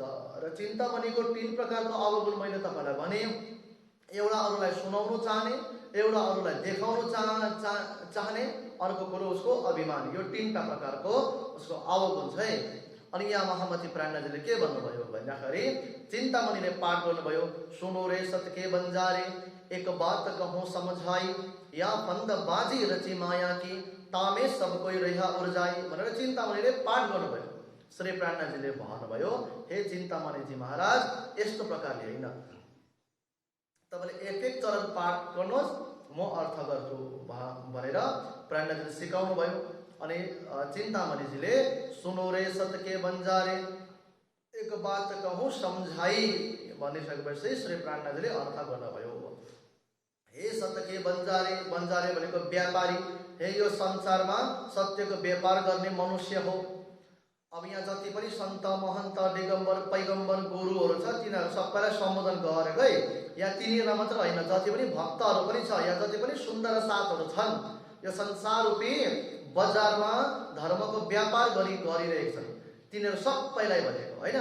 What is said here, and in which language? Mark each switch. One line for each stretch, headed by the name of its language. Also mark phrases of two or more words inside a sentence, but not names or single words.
Nepali: र चिन्तामणिको 3 प्रकारको अवगुण मैले तपाईलाई भने, एउटा अरूलाई सुनाउनु चाहने, एउटा अरूलाई देखाउनु चाहने, अर्को कुरो उसको अभिमान। यो 3टा प्रकारको उसको अवगुण छ है। अनि यहाँ महामती प्राणनाथजीले के भन्नुभयो भन्दाखेरि चिन्तामणिले पाठ गर्नुभयो,
Hindi: सुनो रे सत के बंजारे एक बात कहूँ समझाई, या फन्द बाजी रची माया की तामे सब कोई रहा उर्जाई
Nepali: भनेर चिन्तामणिले पाठ गर्नुभयो। श्री प्राणनाथजीले भन्नुभयो, हे चिन्तामणिजी महाराज यस्तो प्रकारले होइन, तपाईले एक चरण पाठ गर्नुहोस्, म अर्थ गर्छु भनेर प्राणनाथजीले सिकाउनु भयो। अनि चिन्तामणिजीले
Hindi: सुनो रे सत के बंजारे एक बात कहूँ समझाई
Nepali: भनिसकेपछि श्री प्राणनाथजीले अर्थ गर्नुभयो। हे
Hindi: सत के बंजारे,
Nepali: बंजारे भनेको व्यापारी, हे यो संसारमा सत्यको व्यापार गर्ने मनुष्य हो। अब यहाँ जति पनि सन्त महन्त दिगम्बर पैगम्बर गुरुहरू छ तिनीहरू सबैलाई सम्बोधन गरेको है। यहाँ तिनीहरूलाई मात्र होइन, जति पनि भक्तहरू पनि छ, यहाँ जति पनि सुन्दर साथहरू छन्, यो संसार रूपी बजारमा धर्मको व्यापार गरिरहेको छन्, तिनीहरू सबैलाई भनेको होइन।